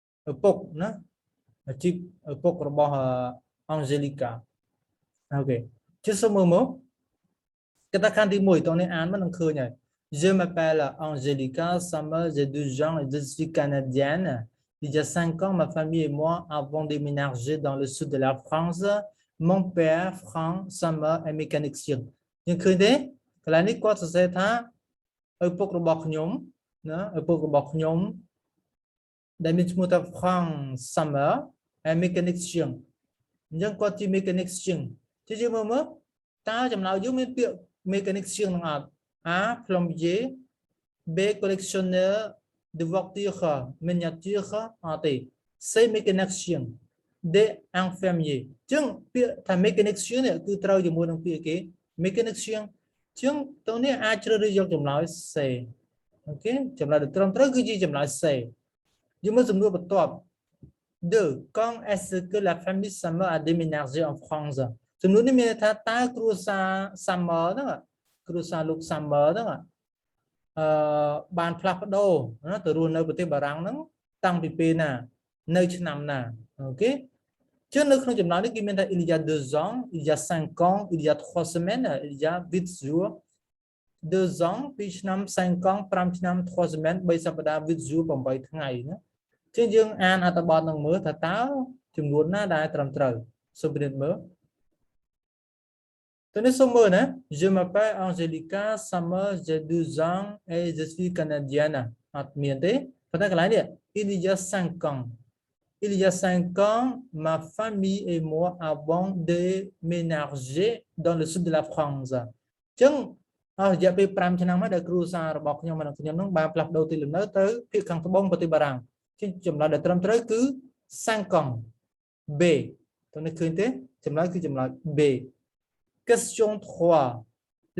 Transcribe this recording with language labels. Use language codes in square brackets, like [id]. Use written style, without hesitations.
[km] ឪពុកណាអាជីពឪពុករបស់អង់ហ្សេលីកាអូខេជិះសូមមើលកតាខណ្ឌទី1តោះនេះអានមកនឹងឃើញហើយ [fr] Je m'appelle Angelica Summer, j'ai 12 ans et je suis canadienne. Il y a 5 ans, ma famille et moi avons déménagé dans le sud de la France. Mon père, Frank Summer, est mécanicien. [km] យើងឃើញទេកន្លែងនេះគាត់សរសេរថាឪពុករបស់ខ្ញុំណាឪពុករបស់ខ្ញុំដែលមានឈ្មោះថា Frank Summer [fr] est mécanicien [km] អញ្ចឹងគាត់ជា mécanicien ជាយើងមើលតើចម្លើយយើងមានពាក្យ mécanicien នឹងអត់A. [fr] Plombier. B. Collectionneur de voitures miniatures en T. C. Mécanicien. D. Infirmier. [km] ចឹងពាក្យថា mécanicien នេះគឺត្រូវជាមួយនឹងពាក្យគេ mécanicien ចឹងតោះនេះអាចជ្រើសរើសយកចម្លើយ C អូខេចម្លើយដែលត្រឹមត្រូវគឺជាចម្លើយ C យើងមើលសំណួរបន្ទាប់ 2. [fr] Quand est-ce que la famille Summer a déménagé en France [km] សំណួរនេះមានថាតើគ្រួសារ Summer ហ្នឹងគ្រួសារលោក Summer ហ្នឹងបានផ្លាស់ប្ដូរណាទៅរស់នៅប្រទេសបារាំងហ្នឹងតាំងពីពេលណានៅឆ្នាំណាអូខេចឹងនៅក្នុងចំណោមនេះគេមានថា [fr] il y a 2 ans il y a 5 ans il y a 3 semaines il y a 8 jours 2 ans [km] 2ឆ្នាំ [fr] 5 ans [km] 5ឆ្នាំ [fr] 3 semaines [km] 3សប្តាហ៍ [fr] 8 jours [km] 8ថ្ងៃណាចឹងយើងអានអត្ថបទនឹងមើលថាតើចំនួនណាដែលត្រឹមត្រូវសូមពិនិត្យមើល [fr] Tenez son mot, hein? Je m'appelle Angelica Summer, j'ai 12 ans et je suis canadienne. Il y a 5 ans. Il y a 5 ans, ma famille et moi avons déménagé dans le sud de la France. Donc, il y a 5 [km] ឆ្នាំមកដែលគ្រួសាររបស់ខ្ញុំនិងខ្ញុំនឹងបានផ្លាស់ប្ដូរទីលំនៅទៅភាគខាងត្បូងប្រទេសបារាំងជាចម្លើយដែលត្រឹមត្រូវគឺ [fr] 5 ans. [km] B. តើនេះឃើញទេចម្លើយគឺចម្លើយ B. [fr] Question 3.